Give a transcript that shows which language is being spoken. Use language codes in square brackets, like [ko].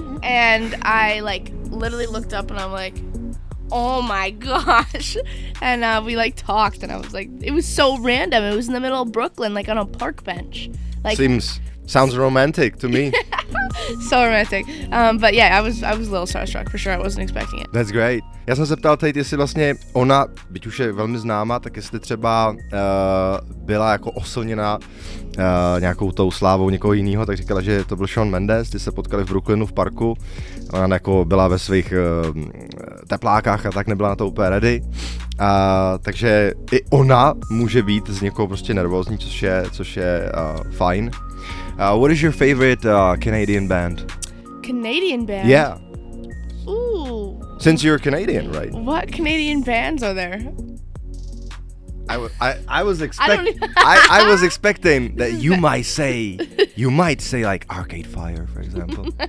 [en] And I like literally looked up and I'm like, oh my gosh. And we like talked and I was like, it was so random. It was in the middle of Brooklyn, like on a park bench. Like sounds romantic to me. So romantic. But yeah, I was a little starstruck for sure. I wasn't expecting it. That's great. [cs] Já jsem se ptal teď, jestli vlastně ona, byť už je velmi známá, tak jestli třeba byla jako oslněná nějakou tou slávou někoho jiného, tak říkala, že to byl Shawn Mendes, ty se potkali v Brooklynu v parku, ona jako byla ve svých teplákách a tak nebyla na to úplně ready, takže i ona může být z někoho prostě nervózní, což je fajn. [en] What is your favorite Canadian band? Canadian band? Yeah. Ooh. Since you're Canadian, right? What Canadian bands are there? I was expecting that you might say like Arcade Fire, for example.